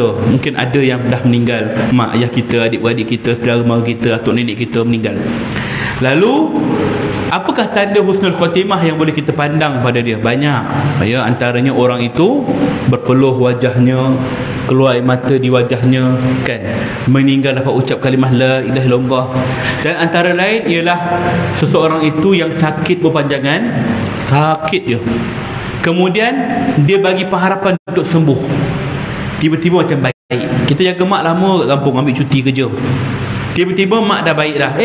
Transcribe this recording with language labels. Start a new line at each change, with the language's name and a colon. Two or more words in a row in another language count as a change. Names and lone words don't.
Malay: Mungkin ada yang dah meninggal, mak ayah kita, adik-beradik kita, saudara mara kita, atuk nenek kita meninggal. Lalu apakah tanda
Arabic: حسن الخاتمة
Malay: yang boleh kita pandang pada dia? Banyak. Ya, antaranya orang itu berpeluh wajahnya, keluar air mata di wajahnya, kan, meninggal dapat ucap kalimah
Arabic: لا إله إلا الله.
Malay: Dan antara lain ialah seseorang itu yang sakit berpanjangan, sakit je, kemudian dia bagi pengharapan untuk sembuh, tiba-tiba macam baik. Kita jaga mak lama kat kampung, ambil cuti kerja, tiba-tiba mak dah baik dah.